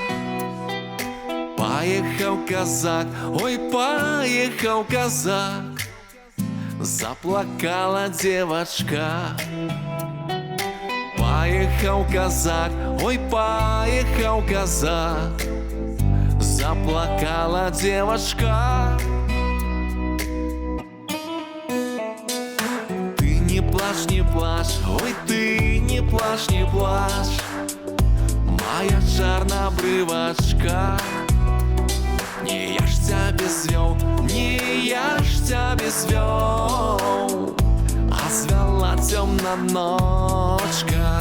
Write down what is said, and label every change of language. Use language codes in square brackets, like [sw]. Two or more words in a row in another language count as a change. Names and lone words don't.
[be] Паехаў казак, ой, паехаў казак, [ru] заплакала девочка. [be] Паехаў казак, ой, паехаў казак, [ru] заплакала девочка. [be] Не плачь, ой, ты не плачь, не плачь, моя чарнобрывачка. Не я ж цябе звёў, не я ж цябе звёў, а звяла цёмна ночка.